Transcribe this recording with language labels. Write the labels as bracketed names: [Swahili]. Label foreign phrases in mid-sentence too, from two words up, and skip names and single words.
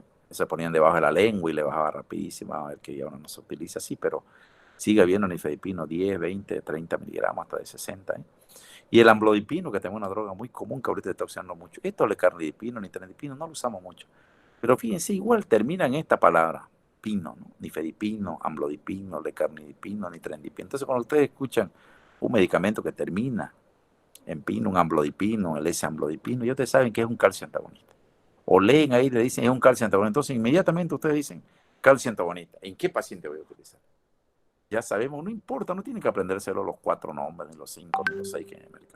[Spanish] Se ponían debajo de la lengua y le bajaba rapidísimo, a ver que ya ahora no se utiliza así, pero sigue habiendo nifedipino 10, 20, 30 miligramos hasta de 60. Y el amlodipino, que también es una droga muy común que ahorita está usando mucho. Esto de carnidipino, nitranidipino, no lo usamos mucho. Pero fíjense, igual termina en esta palabra, pino, ¿no? Nifedipino, amlodipino, lecarnidipino, nitranidipino. Entonces, cuando ustedes escuchan un medicamento que termina en pino, un amlodipino, el S-amlodipino, ya ustedes saben que es un calcio antagonista. O leen ahí y le dicen es un calcio antagonista. Entonces, inmediatamente ustedes dicen calcio antagonista. ¿En qué paciente voy a utilizar? Ya sabemos, no importa, no tienen que aprendérselo los 4 nombres, ni los 5, ni los 6 que hay en el mercado.